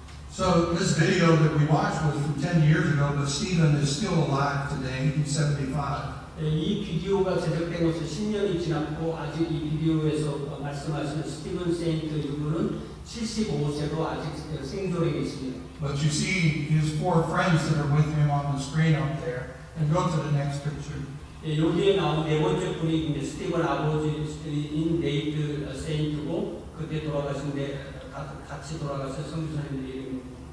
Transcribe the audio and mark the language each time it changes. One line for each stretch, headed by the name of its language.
English: So this video that we watched was from 10 years ago, but Stephen is still alive today. He's 75.
Korean: 예, 이 비디오가 제작된 것은 10년이 지났고 아직 이 비디오에서 말씀하시는 스티븐 세인트 이분은 75세로 아직 생존해 계십니다.
English: But you see his 4 friends that are with him on the screen up there. And go to the next picture.
Korean: 예, 여기에 나온 네 번째 분이 이제 스티븐 아버지인 네이트 세인트고 그때 돌아가신데 같이 돌아가서 선교사님들이 이름입니다.